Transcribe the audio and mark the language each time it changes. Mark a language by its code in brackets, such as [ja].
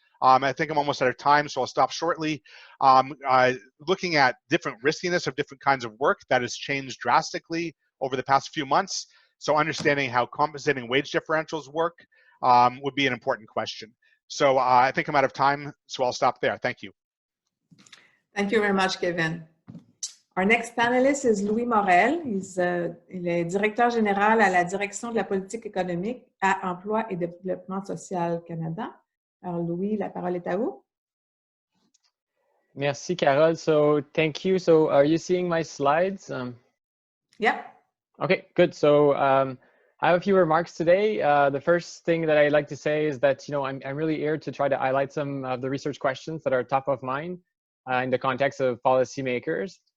[en] I think I'm almost out of time, so I'll stop shortly. Looking at different riskiness of different kinds of work, that has changed drastically over the past few months. So understanding how compensating wage differentials work would be an important question. So I think I'm out of time, so I'll stop there. Thank you. Thank you very much, Kevin. Our next panelist is Louis Morel. [fr] Il est directeur général à la direction de la politique économique à Emploi et Développement social Canada. Alors Louis, la parole est à vous. Merci, Carole. [en] So thank you. So are you seeing my slides? Yeah. Okay, good. So I have a few remarks today. The first thing that I'd like to say is that, you know, I'm really here to try to highlight some of the research questions that are top of mind in the context of policymakers.